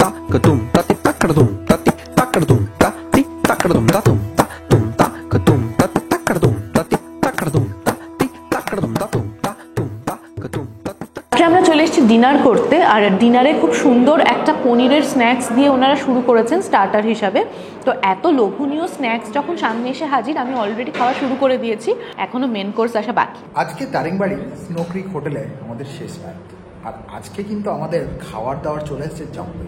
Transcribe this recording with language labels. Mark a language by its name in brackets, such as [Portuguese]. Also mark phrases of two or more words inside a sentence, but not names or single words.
[Bangla] katum ta ti takradum ta ti takradum ta ti takradum ta tum ta katum ta ti takradum ta ti takradum ta ti takradum ta tum ta katum ta ti আজকে আমরা চলে এসেছি ডিনার করতে, আর ডিনারে খুব সুন্দর একটা পনিরের স্ন্যাক্স দিয়ে ওনারা শুরু করেছেন স্টার্টার হিসাবে। তো এত লোভনীয় স্ন্যাক্স যখন সামনে এসে হাজির, আমি অলরেডি খাওয়া শুরু করে দিয়েছি, এখনো [English] main course [Bangla] আসা বাকি। আজকে দারিংবাড়ি স্নো ক্রিক হোটেলে আমাদের শেষ রাত, আর আজকে কিন্তু আমাদের খাবার দাবার চলে এসেছে জম্পেশ।